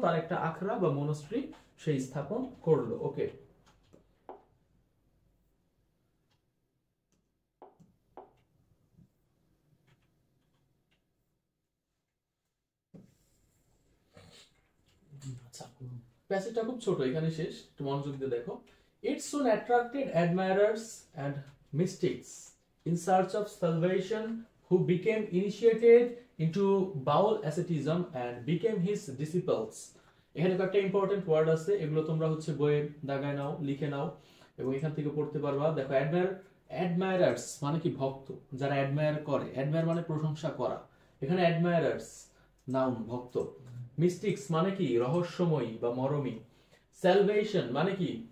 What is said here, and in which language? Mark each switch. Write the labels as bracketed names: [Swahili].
[Bangla] তার একটা আখড়া বা মোনাস্ট্রি সেই স্থাপন করলো। ওকে, আচ্ছা, প্যাসেজটা খুব ছোট, এখানে শেষ, একটু মনোযোগ দিয়ে দেখো। [English] It soon attracted admirers and mystics in search of salvation who became initiated into Baul asceticism and became his disciples। [Bangla] এখানে একটা ইম্পর্টেন্ট ওয়ার্ড আছে, এগুলো তোমরা হচ্ছে বইয়ে দাগায় নাও, লিখে নাও এবং এখান থেকে পড়তে পারবা। দেখো, অ্যাডমায়ারার্স মানে কি? ভক্ত, যারা অ্যাডমায়ার করে, অ্যাডমায়ার মানে প্রশংসা করা, এখানে অ্যাডমায়ারার্স নাউন, ভক্ত। মিস্টিক্স মানে কি? রহস্যময়ী বা মরমী। স্যালভেশন মানে কি?